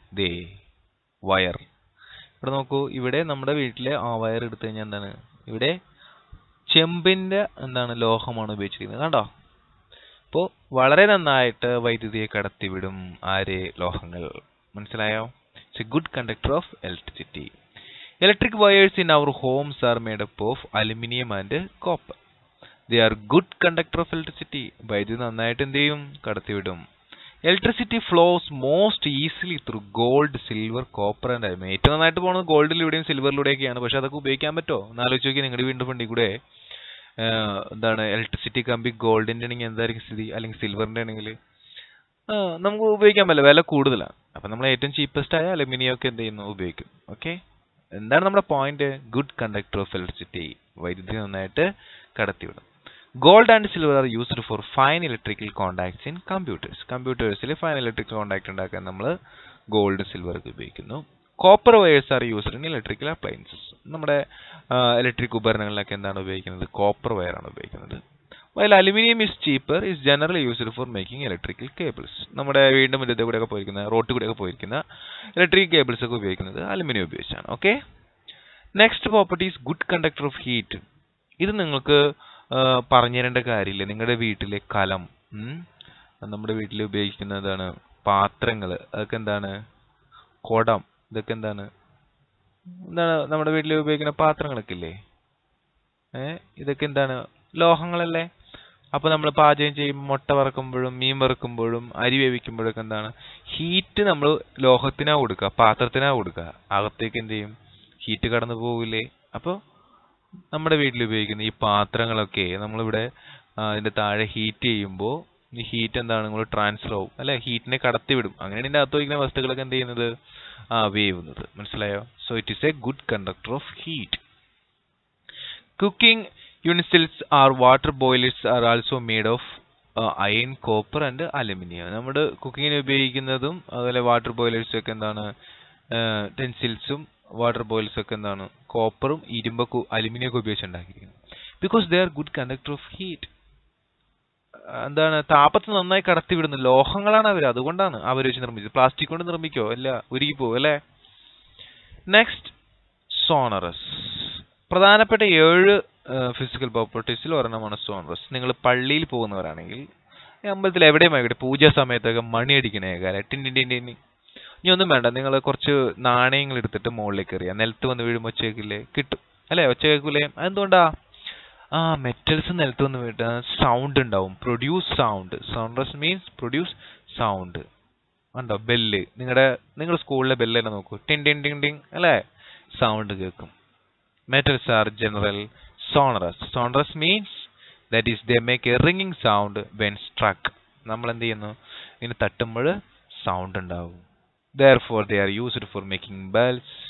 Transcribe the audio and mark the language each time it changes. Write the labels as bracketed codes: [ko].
[ml] ദേ wire. ഇവിടെ നോക്കൂ, ഇവിടെ നമ്മുടെ വീട്ടിലെ ആ വയർ എടുത്തു കഴിഞ്ഞാൽ എന്താണ്? ഇവിടെ ചെമ്പിന്റെ എന്താണ് ലോഹമാണ് ഉപയോഗിച്ചിരിക്കുന്നത്. കണ്ടോ? അപ്പോൾ വളരെ നന്നായിട്ട് വൈദ്യുതിയെ കടത്തിവിടും ആര്? ലോഹങ്ങൾ. മനസ്സിലായോ? [en] It's a good conductor of electricity. Electric wires in our homes are made up of aluminum and copper. They are good conductor of electricity. [ml] വൈദ്യുതി നന്നായിട്ട് എന്ത് ചെയ്യും? കടത്തിവിടും. [en] Electricity flows most easily through gold, silver, copper and aluminum. [ml] ഏറ്റവും നന്നായിട്ട് പോകുന്നത് ഗോൾഡിലൂടെയും സിൽവറിലൂടെയൊക്കെയാണ്. പക്ഷെ അതൊക്കെ ഉപയോഗിക്കാൻ പറ്റുമോ? ഒന്ന് ആലോചിച്ച് നോക്കി. നിങ്ങളുടെ വീടിന്റെ ഫ്രണ്ടിൽ കൂടെ എന്താണ് ഇലക്ട്രിസിറ്റി കമ്പി ഗോൾഡിന്റെ ആണെങ്കിൽ എന്തായിരിക്കും സ്ഥിതി? അല്ലെങ്കിൽ സിൽവറിന്റെ ആണെങ്കിൽ നമുക്ക് ഉപയോഗിക്കാൻ പറ്റില്ല, വില കൂടുതലാണ്. അപ്പം നമ്മൾ ഏറ്റവും ചീപ്പസ്റ്റ് ആയ അലുമിനിയം ഒക്കെ എന്ത് ചെയ്യുന്നു? ഉപയോഗിക്കും. ഓക്കെ, എന്താണ് നമ്മുടെ point? [en] Good conductor of electricity. [ml] വൈദ്യുതി നന്നായിട്ട് കടത്തിവിടും. [en] Gold and silver are used for fine electrical contacts in computers. [ml] കമ്പ്യൂട്ടേഴ്സിൽ fine electrical contact ഉണ്ടാക്കാൻ നമ്മൾ ഗോൾഡ് സിൽവർ ഒക്കെ ഉപയോഗിക്കുന്നു. [en] Copper wires are used in electrical appliances. [ml] നമ്മുടെ ഇലക്ട്രിക് ഉപകരണങ്ങളിലൊക്കെ എന്താണ് ഉപയോഗിക്കുന്നത്? കോപ്പർ വയറാണ് ഉപയോഗിക്കുന്നത്. [en] While aluminum is cheaper, is generally used for making electrical cables. [ml] നമ്മുടെ വീടിന്റെ മുറ്റത്തെ കൂടെയൊക്കെ പോയിരിക്കുന്ന റോഡ് കൂടെയൊക്കെ പോയിരിക്കുന്ന ഇലക്ട്രിക് കേബിൾസ് ഒക്കെ ഉപയോഗിക്കുന്നത് അലുമിനിയം ഉപയോഗിച്ചാണ്. [en] Okay, next property is good conductor of heat. [ml] ഇത് നിങ്ങൾക്ക് പറഞ്ഞു തരേണ്ട കാര്യമില്ല. നിങ്ങളുടെ വീട്ടിലെ കലം, നമ്മുടെ വീട്ടിൽ ഉപയോഗിക്കുന്നതാണ് പാത്രങ്ങൾ, അതൊക്കെ എന്താണ്? കുടം, ഇതൊക്കെ എന്താണ് നമ്മുടെ വീട്ടിൽ ഉപയോഗിക്കുന്ന പാത്രങ്ങളൊക്കെ ഇല്ലേ? ഇതൊക്കെ എന്താണ്? ലോഹങ്ങളല്ലേ? അപ്പൊ നമ്മൾ പാചകം ചെയ്യുമ്പോൾ മുട്ട വറക്കുമ്പോഴും മീൻ വറക്കുമ്പോഴും അരി വേവിക്കുമ്പോഴൊക്കെ എന്താണ്? ഹീറ്റ് നമ്മൾ ലോഹത്തിനാ കൊടുക്കുക, പാത്രത്തിനാ കൊടുക്കുക. അകത്തേക്ക് എന്ത് ചെയ്യും? ഹീറ്റ് കടന്നു പോകില്ലേ? അപ്പോൾ നമ്മുടെ വീട്ടിൽ ഉപയോഗിക്കുന്ന ഈ പാത്രങ്ങളൊക്കെ നമ്മളിവിടെ അതിന്റെ താഴെ ഹീറ്റ് ചെയ്യുമ്പോൾ ഈ ഹീറ്റ് എന്താണ്? നിങ്ങൾ ട്രാൻസ്ഫർ ആവും അല്ലെ? ഹീറ്റിനെ കടത്തിവിടും. അങ്ങനെയാണ് ഇതിന്റെ അകത്ത് വയ്ക്കുന്ന വസ്തുക്കളൊക്കെ എന്ത് ചെയ്യുന്നത്? വേവുന്നത്. മനസ്സിലായോ? [en] So it is a good conductor of heat. Cooking utensils or water boilers are also made of iron, copper and aluminum. [ml] നമ്മുടെ കുക്കിങ്ങിന് ഉപയോഗിക്കുന്നതും അതുപോലെ വാട്ടർ ബോയിലേഴ്സും ഒക്കെ എന്താണ്? ടെൻസിൽസും വാട്ടർ ബോയിലേഴ്സും ഒക്കെ എന്താണ്? കോപ്പറും ഇരുമ്പൊക്കെ അലുമിനിയം ഒക്കെ ഉപയോഗിച്ചുണ്ടാക്കിയിരിക്കുന്നത്. [en] Because they are good conductor of heat. എന്താണ്? [ml] താപത്തെ നന്നായി കടത്തിവിടുന്ന ലോഹങ്ങളാണ് അവർ. അതുകൊണ്ടാണ് അവർ വെച്ച് നിർമ്മിച്ചത്. പ്ലാസ്റ്റിക് കൊണ്ട് നിർമ്മിക്കോ? അല്ല, ഉരുകിപ്പോവും അല്ലേ? [en] Next, sonorous. [ml] പ്രധാനപ്പെട്ട 7 ഫിസിക്കൽ പ്രോപ്പർട്ടീസിൽ ഒരെണ്ണമാണ് സോണറസ്. നിങ്ങൾ പള്ളിയിൽ പോകുന്നവരാണെങ്കിൽ അമ്പലത്തിൽ എവിടെയും ആയിക്കോട്ടെ പൂജാ സമയത്തൊക്കെ മണി അടിക്കണേ കാര്യം ടിൻ ടിൻ ടിൻ. ഇനി ഒന്നും വേണ്ട, നിങ്ങൾ കുറച്ച് നാണയങ്ങൾ എടുത്തിട്ട് മുകളിലേക്ക് എറിയാം. നിലത്ത് വന്ന് വീഴുമ്പോൾ ഒച്ച കേൾക്കില്ലേ? കിട്ടും അല്ലേ? ഒച്ച കേൾക്കൂലേ? അതെന്തുകൊണ്ടാ? മെറ്റൽസ് നിലത്ത് വന്ന് വീട്ടാ സൗണ്ട് ഉണ്ടാവും. [en] Produce sound. Sonorous means produce sound. ഉണ്ടോ? [ml] ബെല്ല്, നിങ്ങളുടെ സ്കൂളിലെ ബെല്ല് തന്നെ നോക്കൂ. ടിൻ ടിൻ ടിൻ ടിൻ അല്ലേ? സൗണ്ട് കേൾക്കും. [en] Metals are general sonorous. Sonorous means that is they make a ringing sound when struck. [ml] നമ്മൾ എന്ത് ചെയ്യുന്നു? ഇങ്ങനെ തട്ടുമ്പോൾ സൗണ്ട് ഉണ്ടാവും. [en] Therefore they are used for making bells.